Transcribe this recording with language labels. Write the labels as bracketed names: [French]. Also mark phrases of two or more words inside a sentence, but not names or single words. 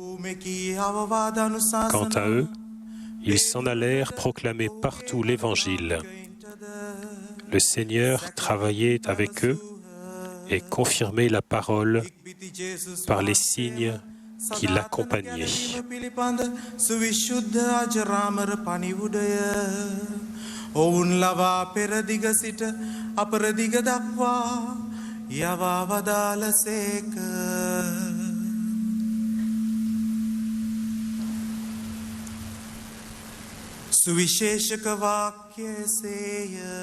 [French] Quant à eux, ils s'en allèrent proclamer partout l'Évangile. Le Seigneur travaillait avec eux et confirmait la parole par les signes qui l'accompagnaient. [Sinhala] ඔවුන් ලවා පෙරදිග සිට අපරදිග දක්වා යවා වදාළසේක. සුවිශේෂක වාක්‍යසේය.